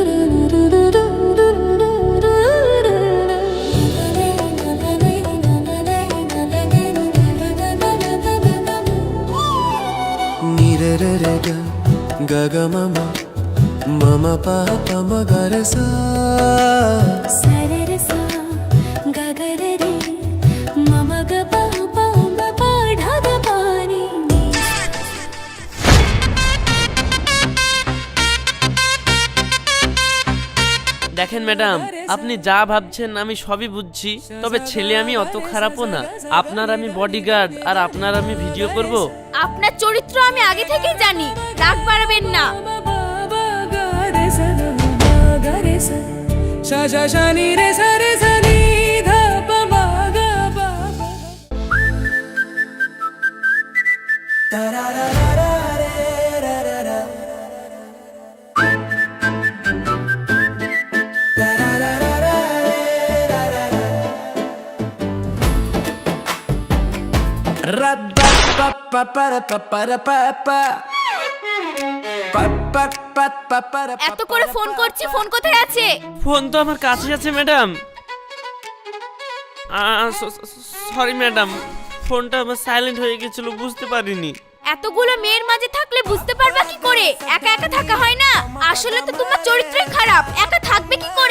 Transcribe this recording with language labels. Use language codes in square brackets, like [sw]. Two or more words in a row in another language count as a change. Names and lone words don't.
[bn] नीरे रे रे ग ग ग म म म म प प म ग रे सा सररसा गगररे मम ग प प म प ढ ग पानी দেখেন ম্যাডাম, আপনি যা ভাবছেন আমি সবই বুঝছি, তবে ছেলে আমি অত খারাপও না। আপনার আমি বডিগার্ড আর আপনার আমি ভিডিও করব। আপনার চরিত্র আমি আগে থেকেই জানি, রাগ বাড়াবেন না। म ब ब ग रे स ग ग ग रे स श श श नि रे स रे स नि ध प म ग प प ता रा रा रा रा रे रा रा रा ता रा रा रा रा रे रा रा रा ra ba pa pa pa ra pa pa ra pa pa pa pa pa pa pa ra pa এত করে ফোন করছি, ফোন কোথায় আছে? ফোন তো আমার কাছে আছে ম্যাডাম। [en] sorry madam, [bn] ফোনটা আমার সাইলেন্ট হয়ে গেছিল, বুঝতে পারিনি। এতগুলো মেয়ের মাঝে থাকলে বুঝতে পারবা কি করে একা একা থাকা হয় না। আসলে তো তোমার চরিত্রই খারাপ, একা থাকবে কি করে?